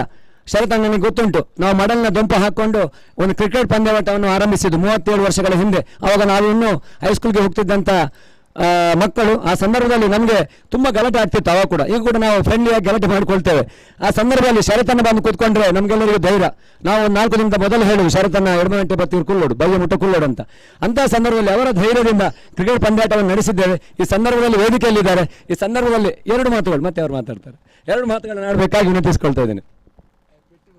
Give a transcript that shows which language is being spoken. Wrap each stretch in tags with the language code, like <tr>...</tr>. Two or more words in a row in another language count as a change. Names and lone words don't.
<kn>ಶರತಣ್ಣನಿಗೆ ಗೊತ್ತುಂಟು, ನಾವು ಮಡಲ್ನ ದೊಂಪು ಹಾಕೊಂಡು ಒಂದು ಕ್ರಿಕೆಟ್ ಪಂದ್ಯಾಟವನ್ನು ಆರಂಭಿಸಿದ್ದು 37 ವರ್ಷಗಳ ಹಿಂದೆ. ಆವಾಗ ನಾವು ಇನ್ನೂ ಹೈಸ್ಕೂಲ್ಗೆ ಹೋಗ್ತಿದ್ದಂಥ ಮಕ್ಕಳು. ಆ ಸಂದರ್ಭದಲ್ಲಿ ನಮಗೆ ತುಂಬ ಗಲಾಟೆ ಆಗ್ತಿತ್ತು ಅವಾಗ ಕೂಡ. ಈಗ ಕೂಡ ನಾವು ಫ್ರೆಂಡ್ಲಿಯಾಗಿ ಗಲಾಟೆ ಮಾಡಿಕೊಳ್ತೇವೆ. ಆ ಸಂದರ್ಭದಲ್ಲಿ ಶರತನ್ನ ಬಂದು ಕೂತ್ಕೊಂಡ್ರೆ ನಮಗೆಲ್ಲರಿಗೂ ಧೈರ್ಯ. ನಾವು 4 ದಿನದ ಮೊದಲು ಹೇಳುವು ಶರತನ್ನ</kn> <tcy>ಎಡಮಗಂಟೆ ಬತ್ತೀರು ಕುಲ್ಲೋಡು ಬಯ್ಯ ಮುಟ್ಟ ಕುಲ್ಲೋಡು</tcy> <kn>ಅಂತ. ಅಂತಹ ಸಂದರ್ಭದಲ್ಲಿ ಅವರ ಧೈರ್ಯದಿಂದ ಕ್ರಿಕೆಟ್ ಪಂದ್ಯಾಟವನ್ನು ನಡೆಸಿದ್ದೇವೆ. ಈ ಸಂದರ್ಭದಲ್ಲಿ ವೇದಿಕೆಯಲ್ಲಿದ್ದಾರೆ. ಈ ಸಂದರ್ಭದಲ್ಲಿ 2 ಮಾತುಗಳು ಮತ್ತೆ ಅವರು ಮಾತಾಡ್ತಾರೆ. 2 ಮಾತುಗಳನ್ನು ಆಡಬೇಕಾಗಿ ವಿನಂತಿಸಿಕೊಳ್ತಾ ಇದ್ದೇನೆ.</kn>